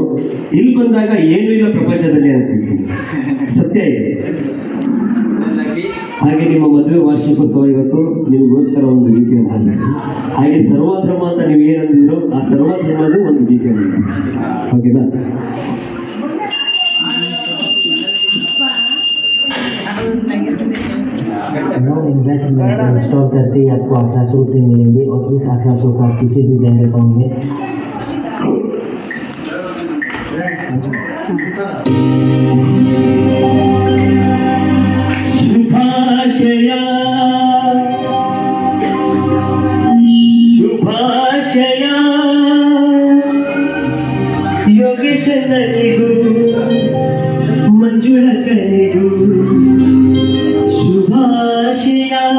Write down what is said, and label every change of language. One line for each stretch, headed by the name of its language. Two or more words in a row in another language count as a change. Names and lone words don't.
Kannada: ಇಲ್ಲಿ ಬಂದಾಗ ಏನೂ ಇಲ್ಲ ಪ್ರಪಂಚದಲ್ಲಿ ಅನಿಸ್ಬಿಟ್ಟು ಸತ್ಯ ಇದೆ. ಹಾಗೆ ನಿಮ್ಮ ಮದುವೆ ವಾರ್ಷಿಕೋತ್ಸವ ಇವತ್ತು ನಿಮಗೋಸ್ಕರ ಒಂದು ಗೀತೆಯನ್ನು ಹಾಡಬೇಕು. ಹಾಗೆ ಸರ್ವಧರ್ಮ ಅಂತ ನೀವು ಏನಂದಿದ್ರು, ಆ ಸರ್ವಧರ್ಮದ ಒಂದು ಗೀತೆಯನ್ನು ಓಕೆನಾ?
Hindi: इंस्टॉल करते ही आपको 1800 रुपये मिलेंगे और इस 1800 का किसी भी बैंक अकाउंट में
Kannada: ಶುಭಾಶಯ ಶುಭಾಶಯ ಯೋಗೇಶನಿಗೂ ಮಂಜುಳ ಕರೆಗೂ ಶುಭಾಶಯ.